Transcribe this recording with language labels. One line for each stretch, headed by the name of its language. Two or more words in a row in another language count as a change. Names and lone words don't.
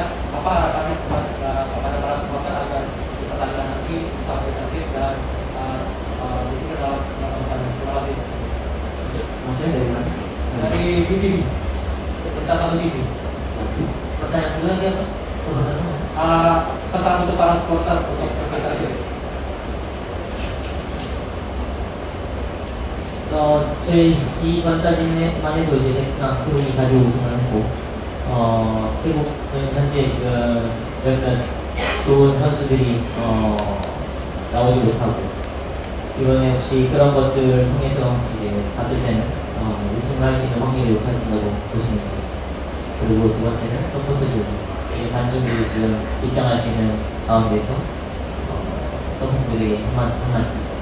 Indonesian: Apa harapannya kepada para supporter agar bisa tandingan nanti sampai tertib dan di sini dalam nonton pertandingan? Terima kasih. Maksudnya dari mana? Dari TV, berita 1 TV. Pertanyaan kedua lagi apa? Sebenarnya kesan untuk para supporter untuk berkompetisi.
Korean: 저희 전까지만 해도 이제 넥스랑 태국이 자주 우승을 했고, 태국은 현재 지금 몇몇 좋은 선수들이 나오지 못하고, 이번에 혹시 그런 것들을 통해서 이제 봤을 때는 우승을 할 수 있는 확률이 높아진다고 보시는지, 그리고 두 번째는 서포트들, 관중들이 지금 입장할 수 있는 가운데서 서포트들에게 한 말씀.